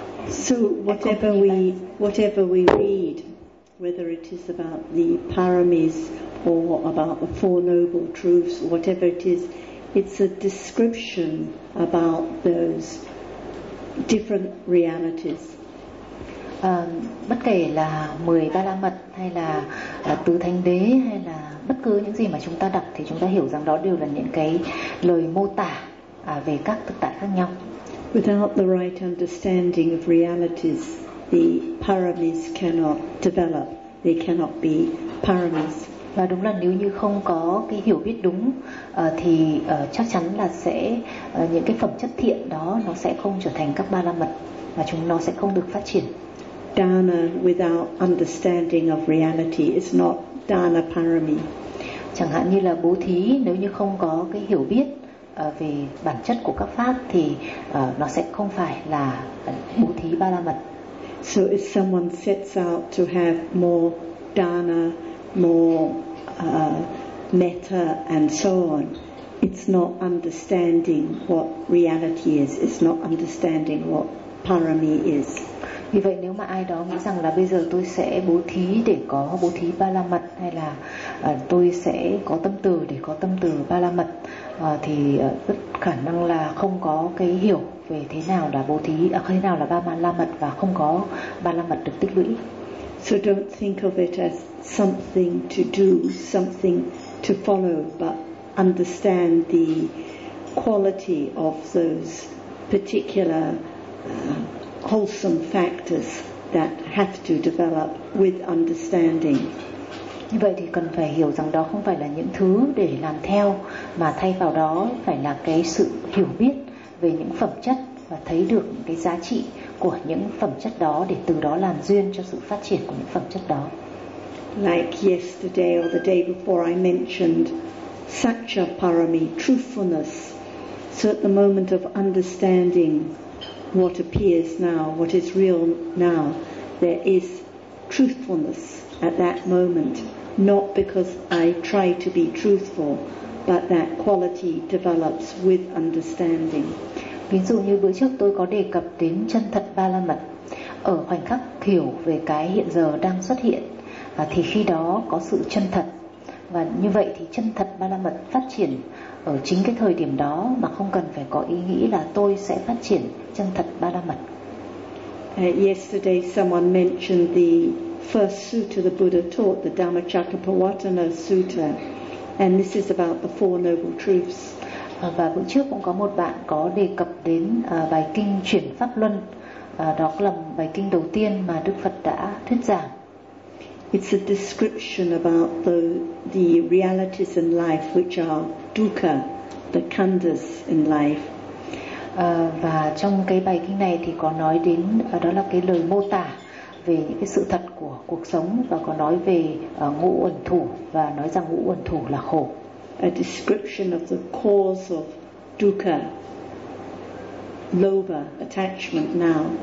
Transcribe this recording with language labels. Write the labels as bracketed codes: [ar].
[en] So whatever we read, whether it is about the paramis or about the Four Noble Truths, whatever it is, it's a description about those different realities. [vi] Bất kể là 10 ba la mật hay là tứ thánh đế hay là bất cứ những gì mà chúng ta đọc thì chúng ta hiểu rằng đó đều là những cái lời mô tả về các thực tại khác nhau. [en] Without the right understanding of realities, the paramis cannot develop. They cannot be paramis. [vi] Và đúng là nếu như không có cái hiểu biết đúng thì chắc chắn là sẽ những cái phẩm chất thiện đó nó sẽ không trở thành các ba la mật và chúng nó sẽ không được phát triển. [en] Dana without understanding of reality is not dana parami. [vi] Chẳng hạn như là bố thí, nếu như không có cái hiểu biết về bản chất của các pháp thì nó sẽ không phải là bố thí ba la mật. [en] So if someone sets out to have more dana, more metta and so on, it's not understanding what reality is. It's not understanding what parami is. [vi] Vì vậy nếu mà ai đó nghĩ rằng là bây giờ tôi sẽ bố thí để có bố thí ba la mật, hay là tôi sẽ có tâm từ để có tâm từ ba la mật, thì rất khả năng là không có cái hiểu về thế nào là bố thí, thế nào là ba la mật, và không có ba la mật được tích lũy. [en] So don't think of it as something to do, something to follow, but understand the quality of those particular wholesome factors that have to develop with understanding. [vi] Như vậy thì cần phải hiểu rằng đó không phải là những thứ để làm theo, mà thay vào đó phải là cái sự hiểu biết về những phẩm chất và thấy được cái giá trị của những phẩm chất đó, để từ đó làm duyên cho sự phát triển của những phẩm chất đó. [en] Like yesterday or the day before I mentioned Satya Parami, truthfulness. So at the moment of understanding what appears now, what is real now, there is truthfulness at that moment, not because I try to be truthful, but that quality develops with understanding. [vi] Ví dụ như bữa trước tôi có đề cập đến chân thật ba la mật. Ở khoảnh khắc hiểu về cái hiện giờ đang xuất hiện, thì khi đó có sự chân thật. Và như vậy thì chân thật ba la mật phát triển ở chính cái thời điểm đó, mà không cần phải có ý nghĩ là tôi sẽ phát triển chân thật ba la mật. [en] Yesterday someone mentioned the first sutta the Buddha taught, the Dhammacakkappavattana Sutta, and this is about the Four Noble Truths. [vi] Và bữa trước cũng có một bạn có đề cập đến bài kinh chuyển pháp luân, đó là bài kinh đầu tiên mà Đức Phật đã thuyết giảng. [en] It's a description about the realities in life which are dukkha, the khandhas in life. [vi] Và trong cái bài kinh này thì có nói đến đó là cái lời mô tả về những cái sự thật của cuộc sống, và có nói về ngũ uẩn thủ, và nói rằng ngũ uẩn thủ là khổ. [en] A description of the cause of dukkha, lobha, attachment now.